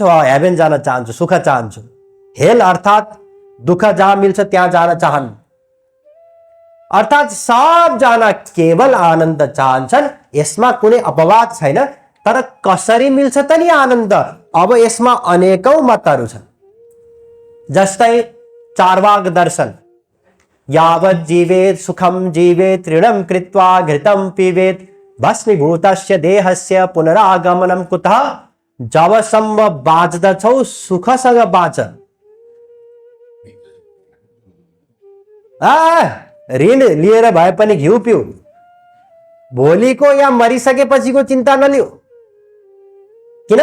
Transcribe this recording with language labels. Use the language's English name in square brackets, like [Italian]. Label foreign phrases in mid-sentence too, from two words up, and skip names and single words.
[Nepali] हेभेन जान चाहन्छु, सुख चाहन्छु। हेल अर्थात दुःख जहाँ मिल्छ त्यहाँ जान चाहन्न। अर्थात सबजना केवल आनन्द चाहन्छन्, यसमा कुनै अपवाद छैन। तर कसरी मिल्छ त नि आनन्द? अब यसमा अनेकौं मतहरू छन्। जस्तै चार्वाक दर्शन, [Sanskrit] यावत् जीवेत सुखम जीवेत ऋणम कृत्वा घृतम पीवेत भस्मीभूतस्य देहस्य पुनरागमनम कुतः [Nepali] जबसम्म बाँच्दछौ सुखसँग बाँच। ऋण लिएर भए पनि घिउ पिउ, भोलिको या मरिसकेपछिको चिन्ता नलिऊ। किन?